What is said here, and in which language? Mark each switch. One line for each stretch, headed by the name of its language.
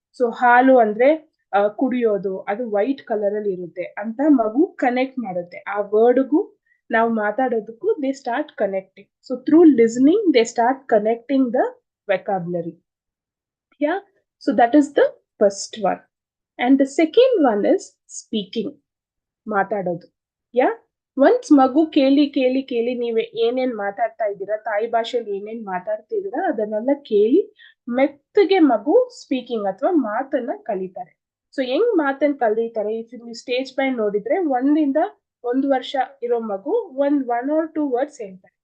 Kannada: So ಹಾಲು ಅಂದ್ರೆ ಕುಡಿಯೋದು, ಅದು ವೈಟ್ ಕಲರ್ ಅಲ್ಲಿ ಇರುತ್ತೆ ಅಂತ ಮಗು ಕನೆಕ್ಟ್ ಮಾಡುತ್ತೆ. ಆ ವರ್ಡ್ಗೂ ನಾವು ಮಾತಾಡೋದಕ್ಕೂ
English: They start connecting. So through listening they start connecting the vocabulary. Yeah. So that is the first one. And the second one is speaking,
Kannada: ಮಾತಾಡೋದು. ಯಾ, ಒನ್ಸ್ ಮಗು ಕೇಳಿ ಕೇಳಿ ಕೇಳಿ ನೀವೇ ಏನೇನ್ ಮಾತಾಡ್ತಾ ಇದ್ದೀರಾ, ತಾಯಿ ಭಾಷೆಯಲ್ಲಿ ಏನೇನ್ ಮಾತಾಡ್ತಿದ್ದೀರಾ ಅದನ್ನೆಲ್ಲ ಕೇಳಿ ಮೆತ್ತಗೆ ಮಗು ಸ್ಪೀಕಿಂಗ್ ಅಥವಾ ಮಾತನ್ನ ಕಲಿತಾರೆ. ಸೊ ಹೆಂಗ್ ಮಾತನ್ನ ಕಲಿತಾರೆ, ಇಫ್ ನೀವು ಸ್ಟೇಜ್ ಬೈ ನೋಡಿದ್ರೆ 1 ವರ್ಷ ಇರೋ ಮಗು
English: one or 2 words
Kannada: ಹೇಳ್ತಾರೆ.